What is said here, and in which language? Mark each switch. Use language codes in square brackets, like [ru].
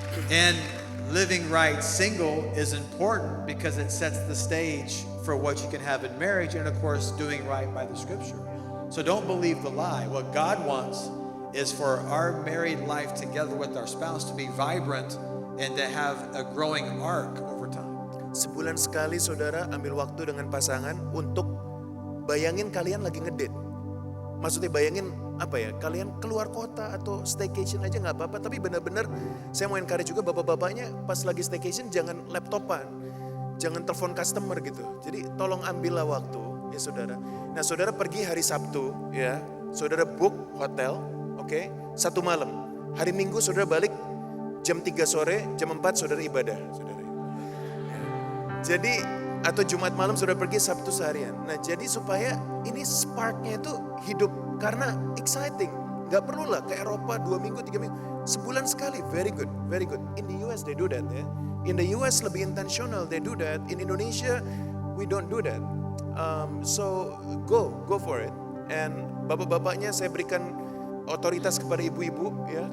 [en] And living right single is important because it sets the stage for what you can have in marriage, and of course doing right by the scripture. So don't believe the lie. What God wants is for our married life together with our spouse to be vibrant and to have a growing arc over time. [id] Sebulan sekali saudara ambil waktu dengan pasangan untuk bayangin kalian lagi ngedate. Maksudnya bayangin apa ya, kalian keluar kota atau staycation aja nggak apa-apa, tapi benar-benar saya mau encourage juga bapak-bapaknya pas lagi staycation jangan laptopan, jangan telepon customer gitu. Jadi tolong ambillah waktu ya saudara. Nah saudara pergi hari Sabtu ya, saudara book hotel, oke, 1 malam. Hari Minggu saudara balik jam 3 sore, jam 4 saudara ibadah, saudara. Jadi atau Jumat malam saudara pergi Sabtu seharian. Nah jadi supaya ini sparknya itu hidup karena exciting. Gak perlu lah ke Eropa 2 minggu, 3 minggu. Sebulan sekali, [en] very good, very good. In the US they do that ya. In the US lebih intentional, they do that. In Indonesia we don't do that. So go for it. And [id] bapak-bapaknya saya berikan otoritas kepada ibu-ibu ya.